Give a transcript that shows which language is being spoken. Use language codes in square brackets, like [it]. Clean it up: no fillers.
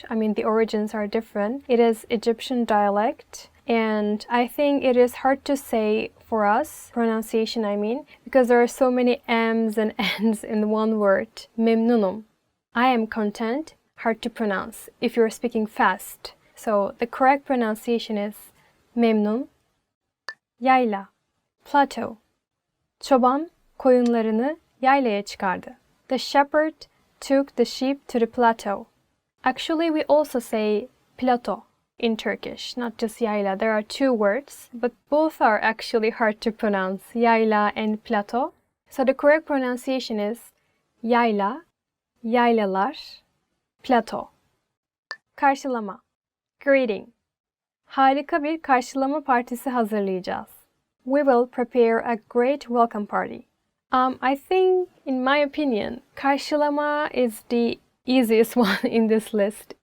[en] I mean, the origins are different. It is Egyptian dialect. And I think it is hard to say for us, pronunciation I mean, because there are so many M's and N's in one word. Memnunum. I am content, hard to pronounce if you're speaking fast. So the correct pronunciation is memnun. [tr] Yayla, plateau. Çoban koyunlarını yaylaya çıkardı. [en] The shepherd took the sheep to the plateau. Actually, we also say plateau in Turkish, not just yayla. There are two words, but both are actually hard to pronounce, yayla and plateau. So the correct pronunciation is yayla, yaylalar, plateau. Karşılama. Greeting. [tr] Harika bir karşılama partisi hazırlayacağız. [en] We will prepare a great welcome party. I think, in my opinion, karşılama is the easiest one in this list.